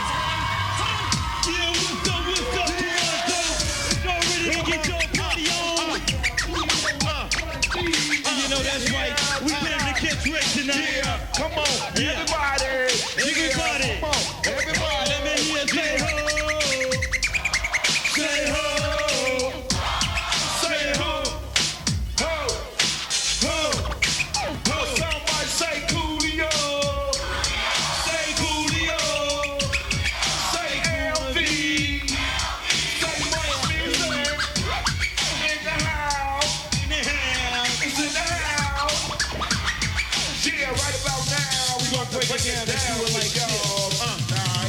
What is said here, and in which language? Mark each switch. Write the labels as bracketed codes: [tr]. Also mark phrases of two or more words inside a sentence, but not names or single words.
[en] Yeah, what's up, what's up, y'all ready to get your party on? You know that's right. We ready to catch wreck tonight. Yeah, come on, Yeah. everybody. Everybody. Come on, everybody. Let me hear say ho. Say ho. Say ho, ho, ho, ho. Somebody say Coolio. Say Coolio. Say LV. Say Much Music. In the house. In the house. It's in the house. Yeah, right about now we gonna break it down and do it like y'all.